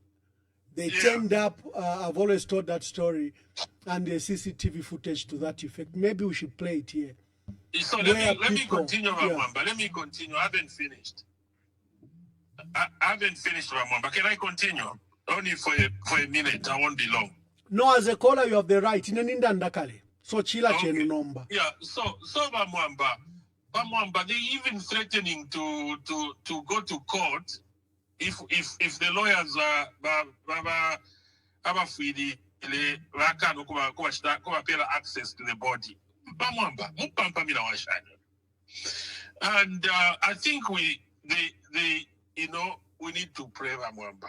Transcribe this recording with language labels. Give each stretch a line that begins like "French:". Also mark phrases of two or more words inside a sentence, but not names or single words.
English: They turned up, I've always told that story, and the CCTV footage to that effect. Maybe we should play it here. So let me continue, Mwamba. Let me continue. I haven't finished. I haven't finished, Mwamba. Can I continue? Only for a minute. I won't be long. No, as a caller, you have the right.
Bemba: So chila chenu nomba.
English: Yeah. So Mwamba, they even threatening to go to court if the lawyers are access to the body. And I think we need to pray, Mwamba.